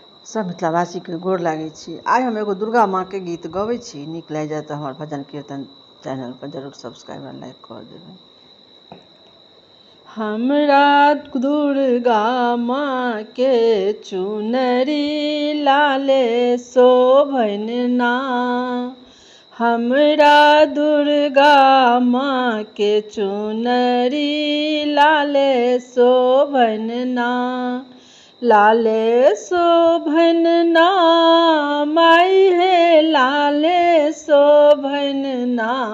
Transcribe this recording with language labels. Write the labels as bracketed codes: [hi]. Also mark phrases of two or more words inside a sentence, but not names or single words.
[mai] सब मिथिलावासी के गोर लागै छी। आइ हम एगो दुर्गा माँ के गीत गबै छी। नीक लागि जाए तऽ हमर भजन कीर्तन चैनल पर जरूर सब्सक्राइब और लाइक कर देबै। हमरा दुर्गा माँ के चुनरी लाले शोभन ना, हमरा दुर्गा माँ के चुनरी लाले शोभन ना, लाले शोभन ना माई हे लाले शोभन ना,